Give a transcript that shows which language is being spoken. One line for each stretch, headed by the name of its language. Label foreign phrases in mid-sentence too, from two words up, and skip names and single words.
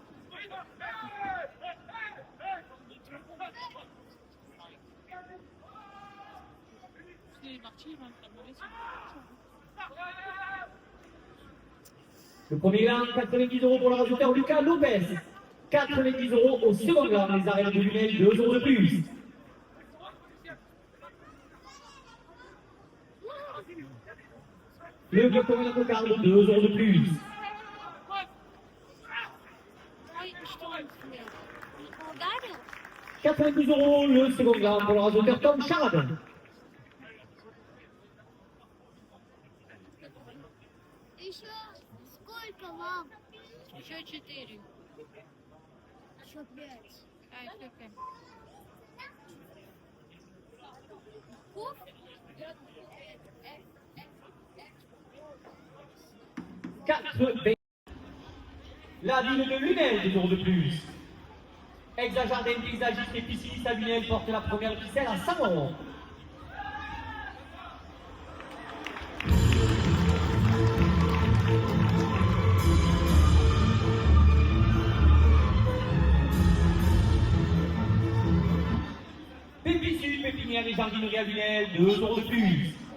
French: Le premier gain, 90 euros pour le rasoteur Lucas Lopez. 90 euros au second gain, les arènes de Lunel, 2 euros de plus. Le bloc de la cocarde, 2 euros de plus.
Russian: Ой, что он сделал? Ударил? 92 euros le second gain pour le rasoteur Tom Charade. Еще сколько вам? Еще 4. Еще 5. А, еще 5. Куб?
French: La ville de Lunel, 2 euros de plus. Exajardin paysagiste et pisciniste à Lunel porte la première ficelle à 100 euros. Pépi Sud, Pépinière et Jardinerie à Lunel, 2 euros de plus.